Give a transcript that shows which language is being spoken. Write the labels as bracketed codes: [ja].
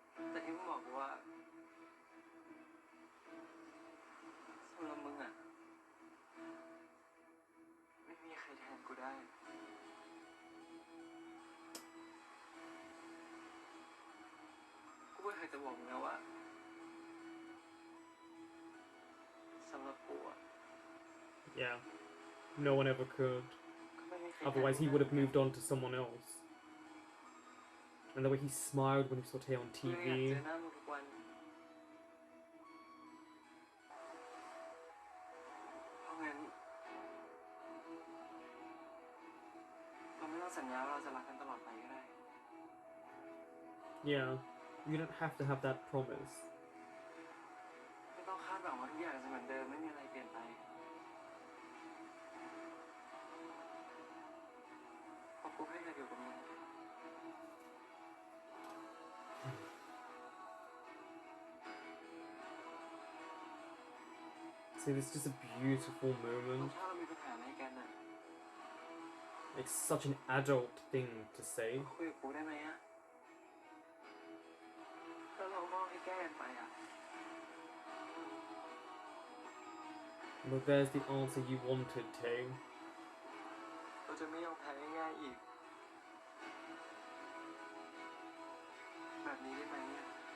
[th] แต่ที่มึงบอกกูว่าสำหรับมึงอะไม่มีใครแทนกูได้ กูไม่เคยจะบอกมึงนะว่าสำหรับกูอะ [en] Yeah. No one ever could. [th] ก็ไม่มีใคร [en] Otherwise, he would have moved on to someone else. And the way he smiled when he saw Tay on [th] กูอยากเจ อหน้ามึงทุกวันเพราะงั้นเราไม่ต้องสัญญาว่าเราจะรักกันตลอดไปก็ได้ [en] Yeah. You don't have to have that promise. [th] ไม่ต้องคาดหวังว่าทุกอย่างจะเหมือนเดิมไม่มีอะไรเปลี่ยนไปเพราะกูแค่อยากอยู่กับมึง [en] See, this is just a beautiful [th] แล้ว [en] moment. [th] ถ้าเรามีปัญหาอะไรกันน่ะ [en] It's such an adult thing to say. [th] คุยกับกูได้ไหมอะแล้วเรามอบให้แก้กันไปอะ [en] But there's the answer you wanted, Tay. [th] เราจะไม่ยอมแพ้ง่ายๆอีก แบบนี้ได้ไหมเนี่ย